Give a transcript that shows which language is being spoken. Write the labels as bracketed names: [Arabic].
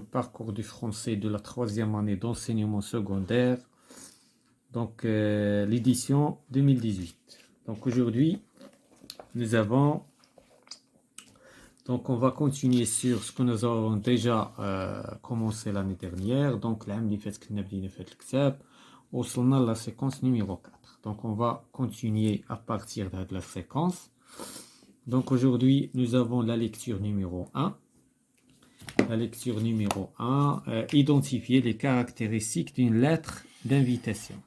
[French] Parcours du français de la troisième année d'enseignement secondaire. Donc, l'édition 2018. Donc, aujourd'hui, nous avons. Donc, on va continuer sur ce que nous avons déjà commencé l'année dernière. Donc, l'année [Arabic] اللي فات كنا بدينا في هذا الكتاب. وصلنا [French] la séquence numéro 4. Donc, on va continuer à partir de la séquence. Donc, aujourd'hui, nous avons la lecture numéro 1. La lecture numéro 1, identifier les caractéristiques d'une lettre d'invitation.